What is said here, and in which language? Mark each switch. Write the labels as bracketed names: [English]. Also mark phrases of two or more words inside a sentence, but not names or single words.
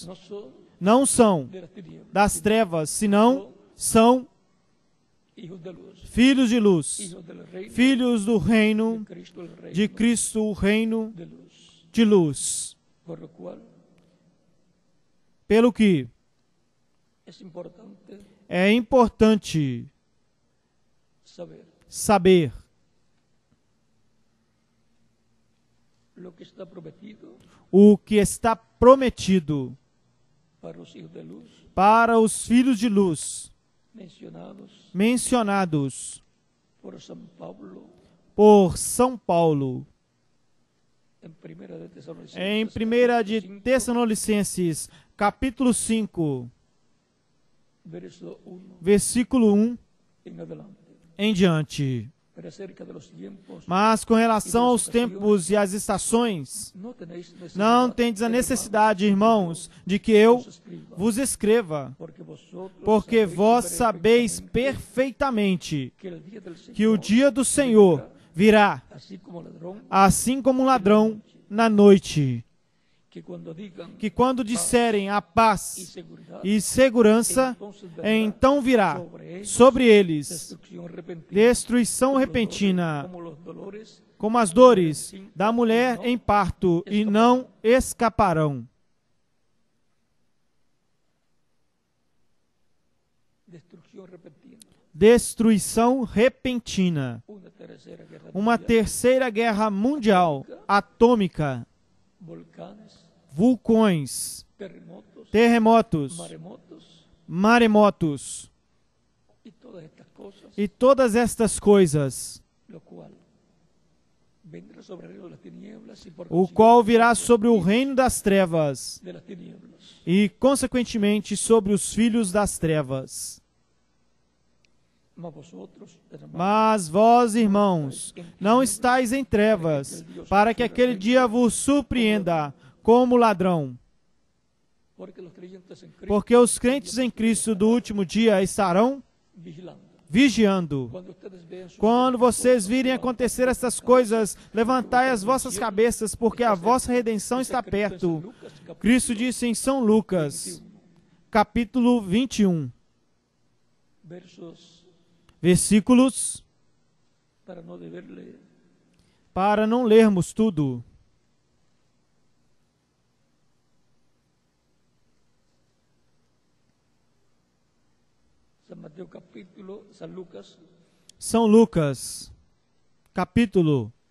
[Spanish] No son [Portuguese] Não são [Spanish] de las tinieblas, [Portuguese] das trevas, senão são [Spanish] hijos de luz, [Portuguese] filhos de luz. [Spanish] hijos del reino [Portuguese] Filhos do reino [Spanish] de Cristo, el reino [Portuguese] de Cristo, o reino [Spanish] de luz. [Portuguese] de luz. [Spanish] Por lo cual [Portuguese] Pelo que [Spanish] es importante [Portuguese] é importante saber [Spanish] lo que está prometido [Portuguese] o que está prometido [Spanish] para los hijos de luz [Portuguese] para os filhos de luz [Spanish] mencionados por [Portuguese] São Paulo em 1 de Tessalonicenses, capítulo 5, [Spanish] verso 1 [Portuguese] versículo 1 [Spanish] en adelante. [Portuguese] em diante. [Spanish] Pero acerca de los tiempos, [Portuguese] Mas com relação aos tempos e às estações, [Spanish] no tenéis necesidad [Portuguese] não tendes a necessidade, irmãos, de que eu vos escreva, porque vós sabeis perfeitamente [Spanish] que el día del [Portuguese] que o [Spanish] Señor, [Portuguese] dia do Senhor virá, [Spanish] así como ladrón, [Portuguese] assim como um ladrão na noite, [Spanish] que cuando digan [Portuguese] que quando disserem a [Spanish] y paz seguridad, [Portuguese] e segurança, então virá sobre eles destruição repentina, [Spanish] como los dolores, [Portuguese] como as dores da mulher em parto, e não escaparão. [Spanish] destrucción repentina, [Portuguese] Destruição repentina. [Spanish] una tercera guerra [Portuguese] Uma terceira guerra mundial, atômica, [Spanish] volcanes, [Portuguese] vulcões, [Spanish] terremotos, [Portuguese] terremotos, maremotos [Spanish] y todas estas cosas, [Portuguese] e todas estas coisas, [Spanish] lo cual vendrá sobre el reino de las tinieblas y por [Portuguese] o qual virá sobre o reino das trevas [Spanish] de las tinieblas. [Portuguese] e, consequentemente, sobre os filhos das trevas. [Spanish] Mas vosotros, hermanos, [Portuguese] Mas vós, irmãos, não estáis em trevas, para que aquele dia vos surpreenda como ladrão. [Spanish] porque los creyentes en Cristo [Portuguese] Porque os crentes em Cristo do último dia estarão [Spanish] vigilando. [Portuguese] vigiando. [Spanish] Cuando ustedes vean sus [Portuguese] Quando vocês virem acontecer estas coisas, levantai as vossas cabeças, porque a vossa redenção está perto. Cristo disse em São Lucas, capítulo 21, [Spanish] versos [Portuguese] versículos, [Spanish] para no deber leer. [Portuguese] para não lermos tudo. [Spanish] San Lucas, [Portuguese] São Lucas, capítulo